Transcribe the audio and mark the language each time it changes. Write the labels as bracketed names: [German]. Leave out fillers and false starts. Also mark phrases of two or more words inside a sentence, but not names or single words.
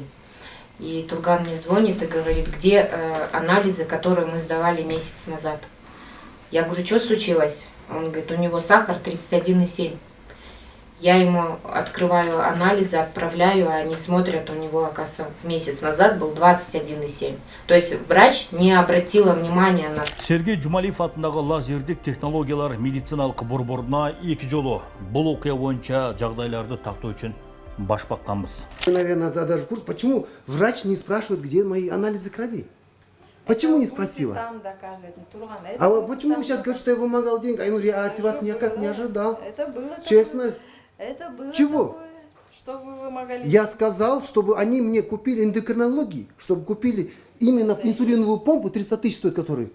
[Russian] И Турган мне звонит и говорит, где анализы, которые мы сдавали месяц назад. Я говорю, что случилось? Он говорит, у него сахар 31,7. Я ему открываю анализы, отправляю, а они смотрят, у него, оказывается, месяц назад был 21,7. То есть врач не обратила внимания на... [Kyrgyz] Сергей Жумалиев атындагы лазердик технологиялар медициналык борборуна 2 жолу бул окуя боюнча жагдайларды тактоо үчүн баш бакканбыз. [Russian] Наверное, даже курс, почему врач не спрашивает, где мои анализы крови? Почему не спросила? Там докажет, Турган. Это А было почему там вы сейчас доказано. говорите, что я вымогал деньги? А я говорю, я от вас Это никак было- не ожидал. Это было Честно. такое. Это было Чего? такое, что вы вымогали. Я сказал, чтобы они мне купили эндокринологию, чтобы купили именно инсулиновую помпу, 300 тысяч стоит который.